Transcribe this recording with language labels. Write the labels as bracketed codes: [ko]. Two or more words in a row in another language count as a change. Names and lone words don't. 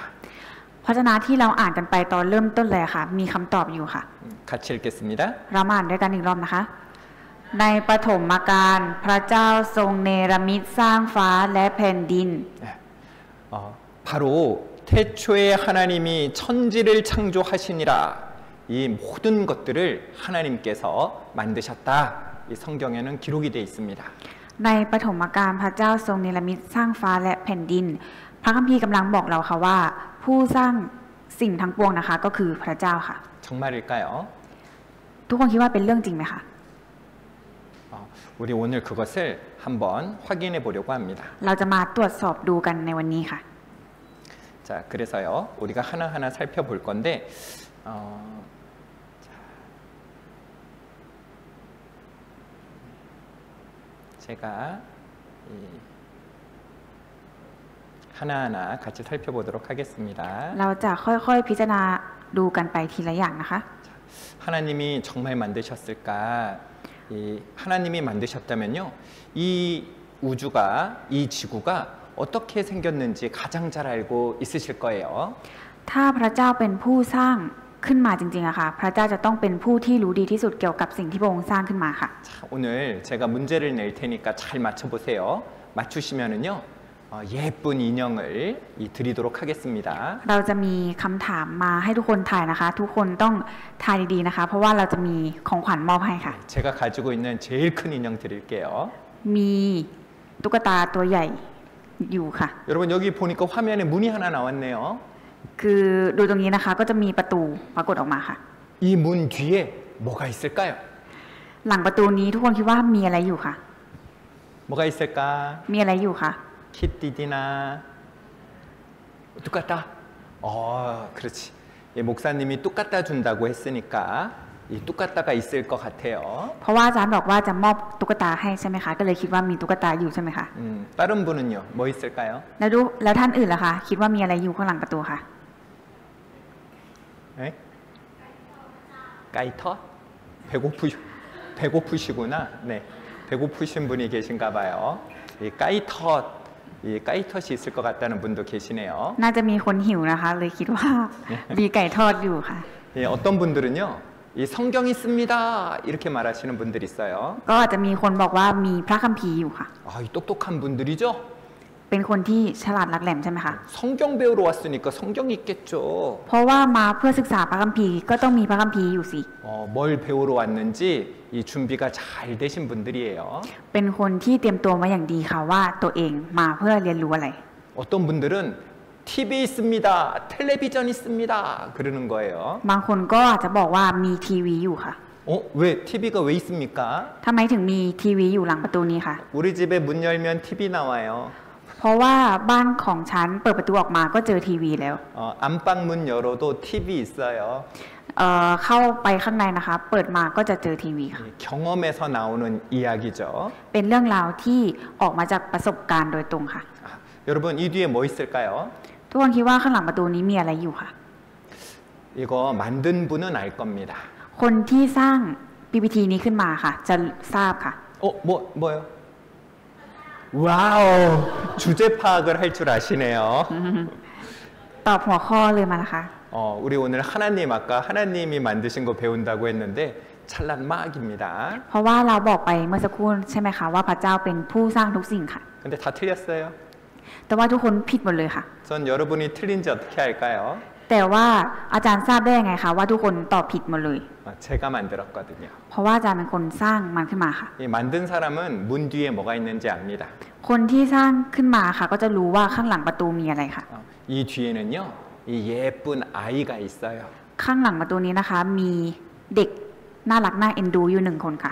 [th] พระวจนะที่เราอ่านกันไปตอนเริ่มต้นเลยค่ะมีคำตอบอยู่ค่ะ [ko] 같이 읽겠습니다. [th] เรามาอ่านด้วยกันอีกรอบนะคะ ในปฐมกาลพระเจ้าทรงเนรมิตสร้างฟ้าและแผ่นดิน [ko] 바로 태초에 하나님이 천지를 창조하시니라. 이 모든 것들을 하나님께서 만드셨다. 이 성경에는 기록이 되어 있습니다. [th] ในปฐมกาลพระเจ้าทรงเนรมิตสร้างฟ้าและแผ่นดิน พระคัมภีร์กำลังบอกเราค่ะว่า ผู้สร้างสิ่งทั้งปวงนะคะก็คือพระเจ้าค่ะ [ko] 정말일까요? [th] ทุกคนคิดว่าเป็นเรื่องจริงไหมคะ [ko] 우리 오늘 그것을 한번 확인해 보려고 합니다. [th] เราจะมาตรวจสอบดูกันในวันนี้ค่ะ [ko] 자, 그래서요, 우리가 하나하나 살펴볼 건데, 제가 하나하나 같이 살펴보도록 하겠습니다. [th] เราจะค่อยๆพิจารณาดูกันไปทีละอย่างนะคะ [ko] 하나님이 정말 만드셨을까? 이 하나님이 만드셨다면요, 이 우주가, 이 지구가 어떻게 생겼는지 가장 잘 알고 있으실 거예요. [th] ถ้าพระเจ้าเป็นผู้สร้างขึ้นมาจริงๆอะค่ะพระเจ้าจะต้องเป็นผู้ที่รู้ดีที่สุดเกี่ยวกับสิ่งที่พระองค์สร้างขึ้นมาค่ะ [ko] 자, 오늘 제가 문제를 낼 테니까 잘 맞춰보세요. 맞추시면은요, 예쁜 인형을 드리도록 하겠습니다. [th] เราจะมีคำถามมาให้ทุกคนทายนะคะ ทุกคนต้องทายดีๆนะคะ เพราะว่าเราจะมีของขวัญมอบให้ค่ะ [ko] 제가 가지고 있는 제일 큰 인형 드릴게요. [th] มีตุ๊กตาตัวใหญ่อยู่ค่ะ [ko] 여러분 여기 보니까 화면에 문이 하나 나왔네요. [th] คือดูตรงนี้นะคะก็จะมีประตูปรากฏออกมาค่ะ [ko] 이 문 뒤에 뭐가 있을까요? [th] หลังประตูนี้ทุกคนคิดว่ามีอะไรอยู่ค่ะ [ko] 뭐가 있을까? [th] มีอะไรอยู่ค่ะ [ko] 키티디나 똑같다? 그렇지. 예, 목사님이 똑같다 준다고 했으니까 이 똑같다가 있을 것 같아요. [th] เพราะว่าอาจารย์บอกว่าจะมอบตุ๊กตาให้ใช่ไหมคะก็เลยคิดว่ามีตุ๊กตาอยู่ใช่ไหมคะ [ko] 다른 분은요? 뭐 있을까요? [th] แล้วท่านอื่นล่ะคะคิดว่ามีอะไรอยู่ข้างหลังประตูค่ะ [ko] 네? 까이터? 배고프시구나. 네, 배고프신 분이 계신가 봐요. 이 까이텟이 있을 것 같다는 분도 계시네요. [th] น่าจะมีคนหิวนะคะ เลยคิดว่า มีไก่ทอดอยู่ค่ะ [ko] 예, 어떤 분들은요, 이 성경이 있습니다 이렇게 말하시는 분들이 있어요. [th] ก็อาจจะมีคนบอกว่ามีพระคัมภีร์อยู่ค่ะ [ko] 이 똑똑한 분들이죠. [th] เป็นคนที่ฉลาดหลักแหลมใช่ไหมคะ [ko] 성경 배우러 왔으니까 성경이 있겠죠. [th] เพราะว่ามาเพื่อศึกษาพระคัมภีร์ก็ต้องมีพระคัมภีร์อยู่สิ [ko] 뭘 배우러 왔는지 이 준비가 잘 되신 분들이에요. [th] เป็นคนที่เตรียมตัวมาอย่างดีค่ะว่าตัวเองมาเพื่อเรียนรู้อะไร [ko] 어떤 분들은 TV 있습니다, 텔레비전 있습니다 그러는 거예요. [th] บางคนก็อาจจะบอกว่ามีทีวีอยู่ค่ะ [ko] 왜 TV가 왜 있습니까? [th] ทำไมถึงมีทีวีอยู่หลังประตูนี้คะ [ko] 우리 집에 문 열면 TV 나와요. [th] เพราะว่าบ้านของฉันเปิดประตูออกมาก็เจอทีวีแล้ว [ko] 안방 문 열어도 TV 있어요. [th] เข้าไปข้างในนะคะ เปิดมาก็จะเจอทีวีค่ะ [ko] 경험에서 나오는 이야기죠. [th] เป็นเรื่องราวที่ออกมาจากประสบการณ์โดยตรงค่ะ [ko] 여러분 이 뒤에 뭐 있을까요? [th] ทุกคนคิดว่าข้างหลังประตูนี้มีอะไรอยู่ค่ะ [ko] 이거 만든 분은 알 겁니다. [th] คนที่สร้าง PPT นี้ขึ้นมาค่ะ จะทราบค่ะ [ko] 뭐요? 와우, 주제 파악을 할 줄 아시네요. [th] ตอบหัวข้อเลยมานะคะ [ko] 우리 오늘 하나님 아까 하나님이 만드신 거 배운다고 했는데 찰난 마악입니다. [th] เพราะว่าเราบอกไปเมื่อสักครู่ใช่ไหมคะว่าพระเจ้าเป็นผู้สร้างทุกสิ่งค่ะ [ko] 근데 다 틀렸어요. [th] แต่ว่าทุกคนผิดหมดเลยค่ะ [ko] 전 여러분이 틀린지 어떻게 알까요? [th] แต่ว่าอาจารย์ทราบได้ยังไงคะว่าทุกคนตอบผิดหมดเลย [ko] 제가 만들었거든요. [th] เพราะว่าอาจารย์เป็นคนสร้างมันขึ้นมาค่ะ [ko] 이 만든 사람은 문 뒤에 뭐가 있는지 압니다. [th] คนที่สร้างขึ้นมาค่ะ ก็จะรู้ว่าข้างหลังประตูมีอะไรค่ะ [ko] 이 뒤에는요, 이 예쁜 아이가 있어요. [th] ข้างหลังประตูนี้นะคะ มีเด็กน่ารักน่าเอ็นดูอยู่หนึ่งคนค่ะ